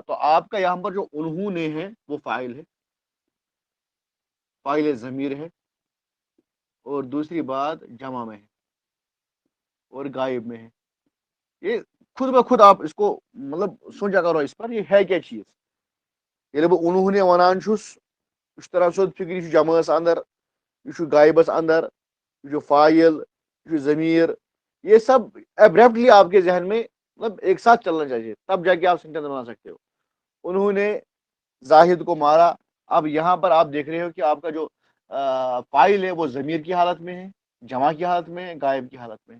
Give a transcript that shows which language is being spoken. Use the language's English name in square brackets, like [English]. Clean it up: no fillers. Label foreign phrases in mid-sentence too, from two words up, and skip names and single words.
[Urdu] تو آپ کا یہاں پر جو انہوں نے ہے وہ فاعل ہے، فاعل ضمیر ہے. اور دوسری بات جمع میں ہے اور غائب میں ہے. یہ خود بخود آپ اس کو مطلب سوچا کرو اس پر یہ ہے کیا چیز. [Kashmiri] ییٚلہِ بہٕ [Urdu] انہوں نے [Kashmiri] ونان چھُس یہ چھُ تران سیوٚد فکرِ، یہِ چھُ جمٲژ اندر، یہ چھُ غائبس اندر، یہ چھُ فاعل، یہ چھُ ضمیر. [Urdu] یہ سب ایبریپٹلی آپ کے ذہن میں مطلب ایک ساتھ چلنا چاہیے تب جا کے آپ سینٹینس بنا سکتے ہو. انہوں نے زاہد کو مارا. اب یہاں پر آپ دیکھ رہے ہو کہ آپ کا جو فاعل ہے وہ ضمیر کی حالت میں ہے, جمع کی حالت میں ہے, غائب کی حالت میں ہے.